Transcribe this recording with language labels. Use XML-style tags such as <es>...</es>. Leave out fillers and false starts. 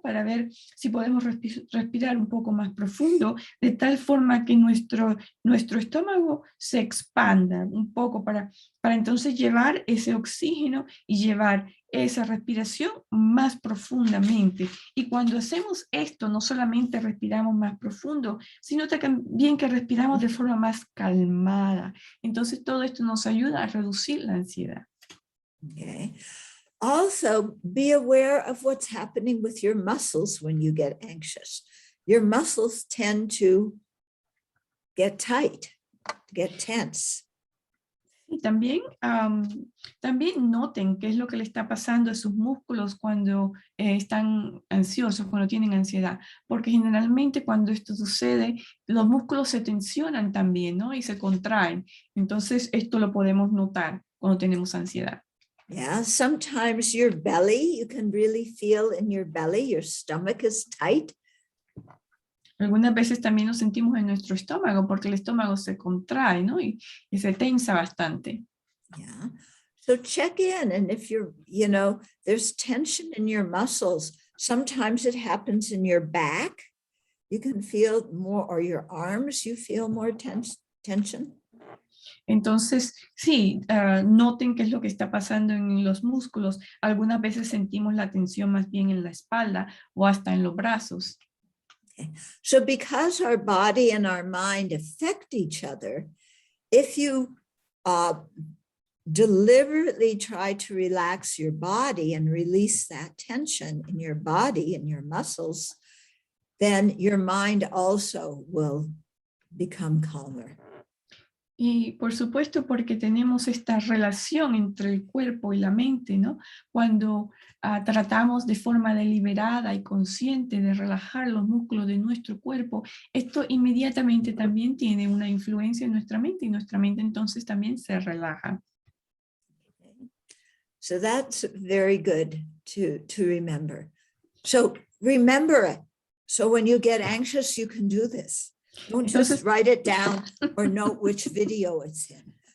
<es>Para ver si podemos respirar un poco más profundo, de tal forma que nuestro estómago se expanda un poco para entonces llevar ese oxígeno y llevar esa respiración más profundamente. Y cuando hacemos esto, no solamente respiramos más profundo, sino también que respiramos de forma más calmada. Entonces todo esto nos ayuda a reducir la ansiedad.</es> <en>Okay. Also, be aware of what's happening with your muscles when you get anxious. Your muscles tend to get tight, get tense.</en> <es>Y también, también noten qué es lo que le está pasando a sus músculos cuando están ansiosos, cuando tienen ansiedad, porque generalmente cuando esto sucede, los músculos se tensionan también, ¿no? Y se contraen. Entonces, esto lo podemos notar cuando tenemos ansiedad.</es> <en>Yeah, sometimes your belly, you can really feel in your belly, your stomach is tight.</en> <es>Algunas veces también nos sentimos en nuestro estómago porque el estómago se contrae, ¿no? Y se tensa bastante.</es> <en>Yeah. So check in, and if you're, there's tension in your muscles, sometimes it happens in your back. You can feel more, or your arms, you feel more tension.</en> <es>Entonces, sí, noten qué es lo que está pasando en los músculos. Algunas veces sentimos la tensión más bien en la espalda o hasta en los brazos.</es> <en>Okay. So because our body and our mind affect each other, if you deliberately try to relax your body and release that tension in your body and your muscles, then your mind also will become calmer.</en> <es>Y por supuesto porque tenemos esta relación entre el cuerpo y la mente, ¿no? Cuando tratamos de forma deliberada y consciente de relajar los músculos de nuestro cuerpo, esto inmediatamente también tiene una influencia en nuestra mente y nuestra mente entonces también se relaja.</es> <en>So that's very good to remember. So remember it. So when you get anxious, you can do this. Don't just write it down or note which video it's in.</en>